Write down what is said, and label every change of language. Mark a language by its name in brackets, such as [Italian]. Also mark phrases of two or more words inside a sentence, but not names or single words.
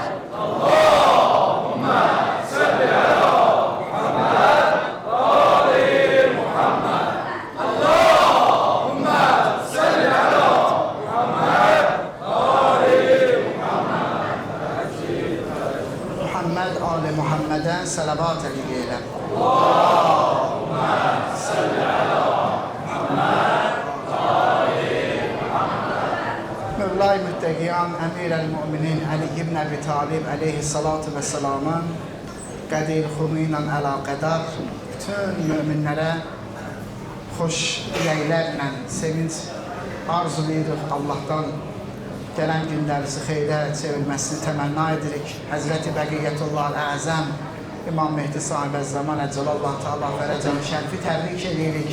[Arabic] اللهم صل على محمد وآل محمد. اللهم صل على محمد وآل محمد آل محمد'e [Azerbaijani] salavat eyleyelim. [Arabic] اللهم صل على محمد وآل محمد. [Azerbaijani] Mevla-i Mütteqiyan Emir-el-Müminin Ali ibn Abi Talib [Arabic] عليه الصلاة والسلام [Azerbaijani] Qədir Xumi ilə əlaqədar bütün müminlərə xoş diləklərlə sevinç arzulayırıq. Allah'tan gələn günlərinizi xeyrə çevirməsini təmənna edirik. Həzrəti Bəqiyyətullah Əzəm İmam Mehdi sahibə zaman [Arabic] عجل الله تعالى فرجه الشريف [Azerbaijani] təbrik edirik.